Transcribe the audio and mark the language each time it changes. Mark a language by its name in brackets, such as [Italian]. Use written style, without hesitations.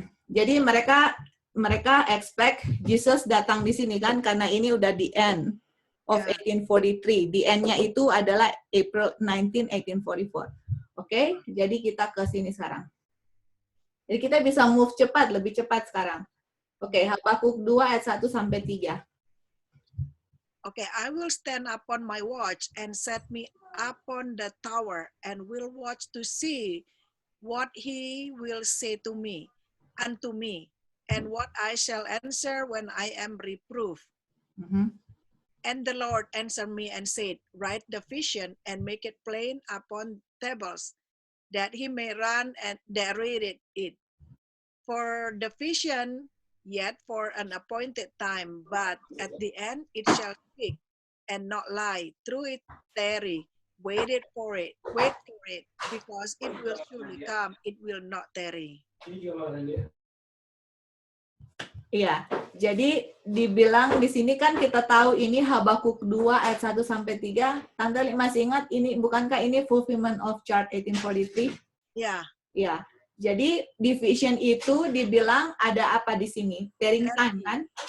[Indonesian] Jadi mereka expect Jesus datang di sini kan, karena ini udah [English] the end of 1843. The end-nya itu adalah April 19, 1844. [Indonesian] Oke, jadi kita ke sini sekarang. Jadi kita bisa move cepat, lebih cepat sekarang. Oke, Habakuk 2 ayat 1 sampai 3. [English] Okay, I will stand upon my watch and set me upon the tower and will watch to see what he will say to me, unto me, and what I shall answer when I am reproved. And the Lord answered me and said, write the vision and make it plain upon tables, that he may run and that read it. For the vision yet for an appointed time, but at the end it shall speak and not lie. Through it tarry, wait for it, because it will surely come, it will not tarry. [Indonesian] Iya, jadi dibilang di sini kan kita tahu ini Habakuk 2 ayat 1 sampai 3. Tante masih ingat ini, bukankah ini [English] fulfillment of chart 1843? [Indonesian] Ya. Iya. Jadi di vision itu dibilang ada apa di sini? Tearing time kan?